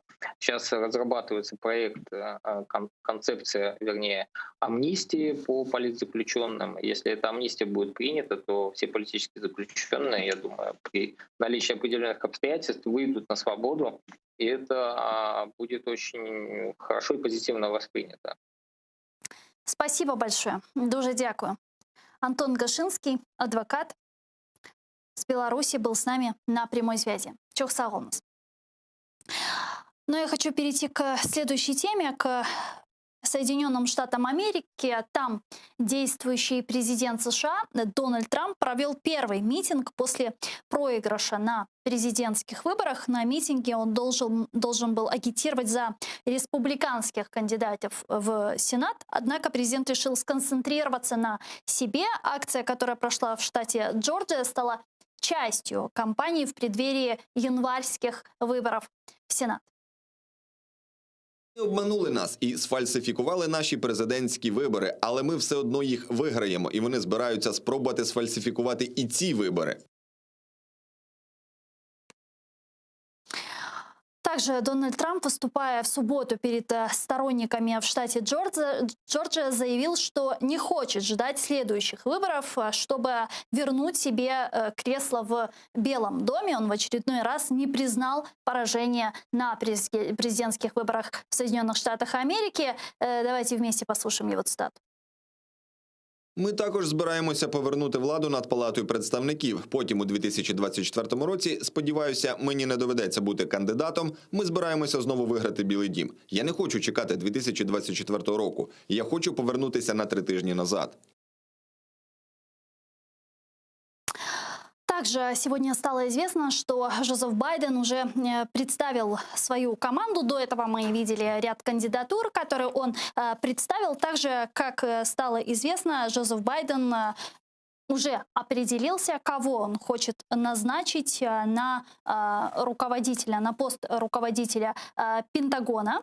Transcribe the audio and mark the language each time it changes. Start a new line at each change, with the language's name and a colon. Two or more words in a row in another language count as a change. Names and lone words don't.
Russian: Сейчас разрабатывается проект, концепция, вернее, амнистии по политзаключенным. Если эта амнистия будет принята, то все политические заключенные, я думаю, при наличии определенных обстоятельств выйдут на свободу, и это будет очень хорошо и позитивно воспринято. Спасибо большое.
Ukrainian: Дуже дякую.
Russian: Антон Гашинский, адвокат с Беларуси, был с нами на прямой связи. Чохсагомс. Но я хочу перейти к следующей теме, к Соединенным Штатам Америки. Там действующий президент США Дональд Трамп провел первый митинг после проигрыша на президентских выборах. На митинге он должен был агитировать за республиканских кандидатов в Сенат. Однако президент решил сконцентрироваться на себе. Акция, которая прошла в штате Джорджия, стала частью кампании в преддверии
Ukrainian: январських виборів в Сенат. Вони обманули нас і сфальсифікували наші президентські вибори, але ми все одно їх виграємо, і вони збираються спробувати сфальсифікувати і ці вибори.
Russian: Также Дональд Трамп, выступая в субботу перед сторонниками в штате Джорджия, заявил, что не хочет ждать следующих выборов, чтобы вернуть себе кресло в Белом доме. Он в очередной раз не признал поражение на президентских выборах в Соединенных Штатах Америки. Давайте вместе послушаем его цитату.
Ukrainian: Ми також збираємося повернути владу над Палатою представників. Потім у 2024 році, сподіваюся, мені не доведеться бути кандидатом, ми збираємося знову виграти Білий дім. Я не хочу чекати 2024 року. Я хочу повернутися на 3 тижні назад.
Russian: Также сегодня стало известно, что Джозеф Байден уже представил свою команду. До этого мы видели ряд кандидатур, которые он представил. Также, как стало известно, Джозеф Байден уже определился, кого он хочет назначить на руководителя, на пост руководителя Пентагона.